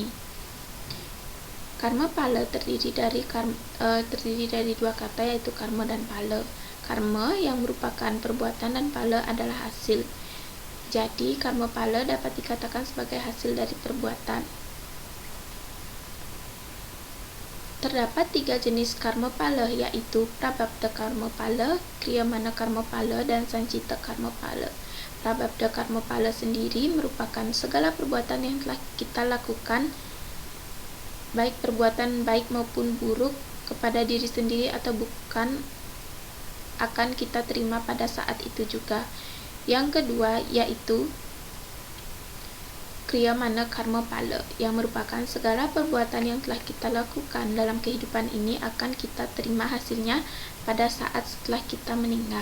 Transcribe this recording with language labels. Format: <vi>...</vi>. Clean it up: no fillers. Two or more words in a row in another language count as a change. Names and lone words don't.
<id>Karmapala terdiri dari dua kata yaitu karma dan pala. Karma yang merupakan perbuatan dan pala adalah hasil. Jadi, karma pala dapat dikatakan sebagai hasil dari perbuatan. Terdapat 3 jenis karma pala yaitu Prababda karma pala, Kriyamana karma pala, dan Sanchita karma pala. Prababda karma pala sendiri merupakan segala perbuatan yang telah kita lakukan, baik perbuatan baik maupun buruk kepada diri sendiri atau bukan, akan kita terima pada saat itu juga. Yang kedua yaitu Kriyamana karma pala, yang merupakan segala perbuatan yang telah kita lakukan dalam kehidupan ini akan kita terima hasilnya pada saat setelah kita meninggal.</id>